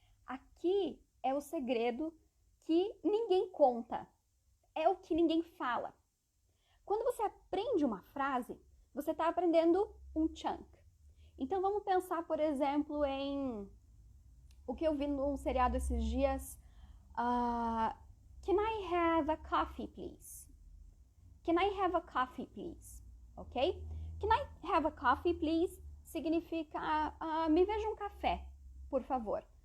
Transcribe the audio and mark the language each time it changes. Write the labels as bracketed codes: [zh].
[pt] Aqui é o segredo que ninguém conta. É o que ninguém fala. Quando você aprende uma frase, você está aprendendo um chunk. Então vamos pensar, por exemplo, em o que eu vi num seriado esses dias. [en] Can I have a coffee, please? Can I have a coffee, please? Ok? Can I have a coffee, please? [pt] Significa, me veja um café, por favor.